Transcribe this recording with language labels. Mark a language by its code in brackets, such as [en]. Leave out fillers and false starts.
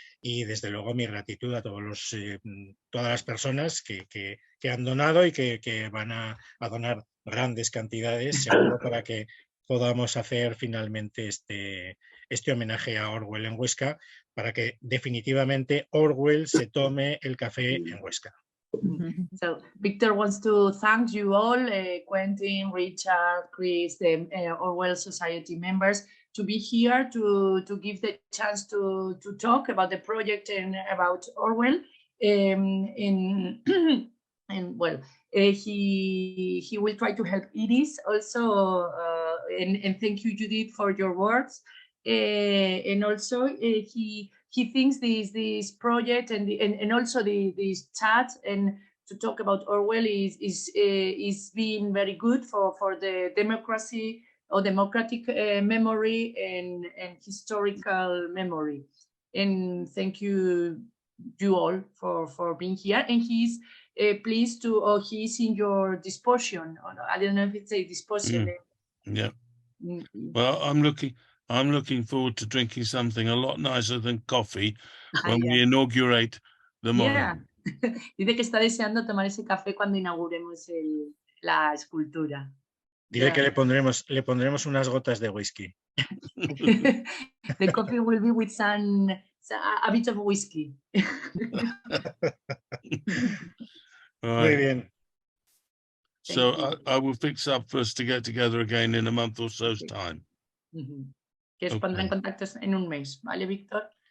[es] Y desde luego mi gratitud a todas las personas que han donado y que van a donar grandes cantidades, seguro, para que podamos hacer finalmente este homenaje a Orwell en Huesca, para que definitivamente Orwell se tome el café en Huesca. [en] So Victor wants to thank you all, Quentin, Richard, Chris, the Orwell Society members, to be here to give the chance to talk about the project and about Orwell. And well, he will try to help Iris also, and thank you, Judith, for your words. And also he thinks this project and also this chat and to talk about Orwell is being very good for the democracy or democratic memory and historical memory. And thank you all for being here. And he's pleased to, or he's in your disposition. I don't know if it's a disposition. Yeah. Well, I'm looking forward to drinking something a lot nicer than coffee when we inaugurate the monument. [es] Dice que está deseando tomar ese café cuando inauguremos la escultura. Dile que le pondremos unas gotas de whisky. [en] The coffee will be with a bit of whiskey. [es] Muy bien. [en] So I will fix up for us to get together again in a month or so's time. [es] Que os pondré en contacto en un mes, ¿vale, Víctor?